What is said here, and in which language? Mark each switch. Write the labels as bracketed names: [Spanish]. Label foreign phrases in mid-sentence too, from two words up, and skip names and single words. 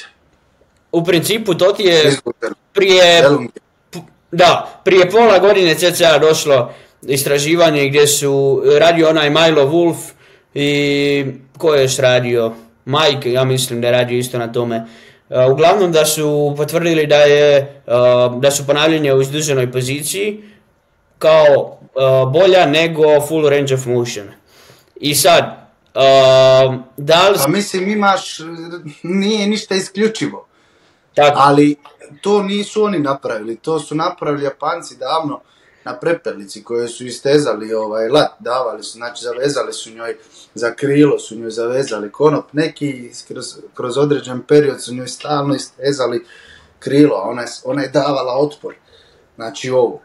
[Bosnian] U principu to ti je prije pola godine cca došlo istraživanje gdje su radio onaj Milo Wolf i ko je još radio? Mike, ja mislim da je radio isto na tome. Uglavnom da su potvrdili da su ponavljanja u izduženoj poziciji kao bolja nego [English] full range of motion. [Bosnian] I sad, da li... A mislim imaš, nije ništa isključivo. Tako. Ali to nisu oni napravili, to su napravili Japanci davno na prepelici koje su istezali lat, davali su, znači zavezali su njoj za krilo, su njoj zavezali konop, neki kroz određen period su njoj stalno istezali krilo, a ona je davala otpor, znači ovo.